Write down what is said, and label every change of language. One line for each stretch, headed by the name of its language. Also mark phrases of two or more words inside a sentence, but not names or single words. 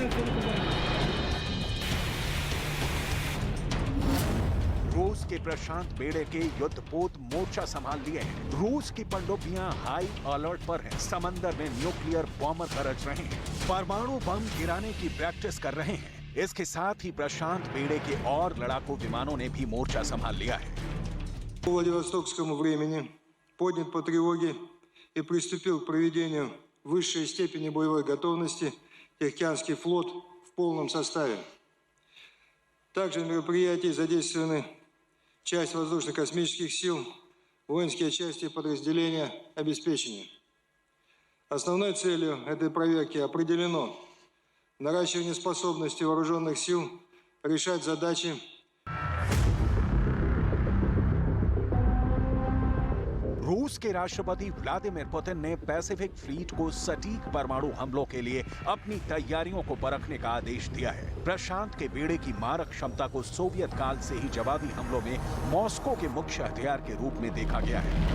Hindi: रूस के प्रशांत बेड़े के युद्धपोत मोर्चा संभाल लिए हैं। रूस की पनडुब्बियां
English: high alert
Hindi: पर हैं। समंदर में
English: nuclear bomber
Hindi: गरज रहे हैं। परमाणु बम गिराने की प्रैक्टिस कर रहे हैं। इसके साथ ही प्रशांत बेड़े के और लड़ाकू विमानों ने भी मोर्चा संभाल लिया है।
Russian: Владивостокскому времени поднят по тревоге и приступил к проведению высшей степени боевой готовности Тихоокеанский флот в полном составе. Также в мероприятии задействованы часть воздушно-космических сил, воинские части и подразделения обеспечения. Основной целью этой проверки определено наращивание способности вооруженных сил решать задачи.
Hindi: रूस के राष्ट्रपति व्लादिमीर पुतिन ने पैसिफिक फ्लीट को सटीक परमाणु हमलों के लिए अपनी तैयारियों को परखने का आदेश दिया है। प्रशांत के बेड़े की मारक क्षमता को सोवियत काल से ही जवाबी हमलों में मॉस्को के मुख्य हथियार के रूप में देखा गया है।